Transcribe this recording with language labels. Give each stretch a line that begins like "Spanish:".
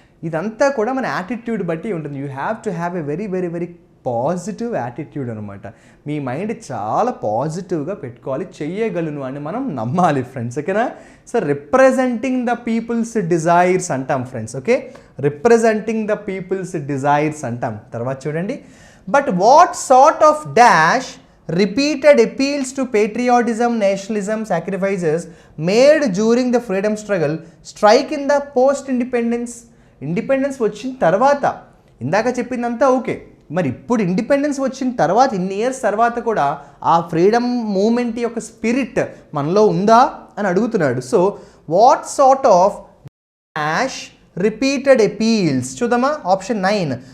Telugu: ఇదంతా కూడా మన యాటిట్యూడ్ బట్టి ఉంటుంది.
English: you have to have a very very very positive attitude
Telugu: అనమాట. మీ మైండ్ చాలా పాజిటివ్గా పెట్టుకోవాలి, చెయ్యగలను అని మనం నమ్మాలి ఫ్రెండ్స్, ఓకేనా.
English: so representing the people's desires
Telugu: అంటాం
English: Friends, okay. Representing the people's desires
Telugu: అంటాం. తర్వాత చూడండి,
English: But what sort of dash repeated appeals to patriotism, nationalism, sacrifices made during the freedom struggle strike in the post-independence.
Telugu: Independence వచ్చిన తర్వాత, ఇందాక చెప్పిందంతా okay, మరి ఇప్పుడు ఇండిపెండెన్స్ వచ్చిన తర్వాత ఇన్ని ఇయర్స్ తర్వాత కూడా ఆ ఫ్రీడమ్ మూమెంట్ యొక్క స్పిరిట్ మనలో ఉందా అని అడుగుతున్నాడు.
English: so what sort of dash repeated appeals,
Telugu: చూద్దామా
English: Option 9.